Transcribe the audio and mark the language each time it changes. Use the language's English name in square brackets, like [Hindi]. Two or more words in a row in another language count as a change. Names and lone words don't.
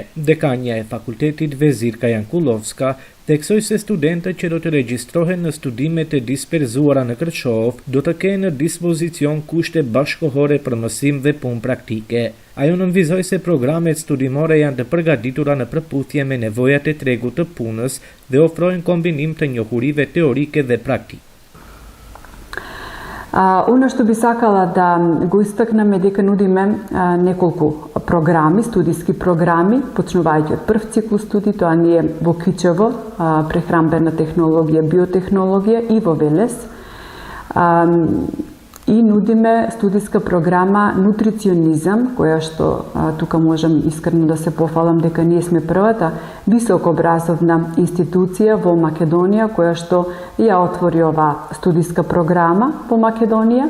[Albanian] Dekania e Fakultetit Vezirka Jankullovska theksoi se studentët që do të regjistrohen në studimet e disperzuara në Kërçov do të kenë në dispozicion kushte bashkëkohore për mësim dhe punë praktike. Ajo nënvizoi se programet studimore janë të përgatitura në përputhje me nevojat e tregut të punës dhe ofrojnë kombinim të njohurive teorike dhe praktike. [Macedonian] Оно што би сакала da го истакнем е дека нудиме неколку програми, студиски програми, почнувајќи од прв циклус студии, тоа ни е во Кичево, прехранбена технологија, биотехнологија и во Велес. И нудиме студиска програма нутриционизам, која што тука можам искрено да се пофалам дека ние сме првата високообразовна институција во Македонија која што ја отвори ова студиска програма во Македонија.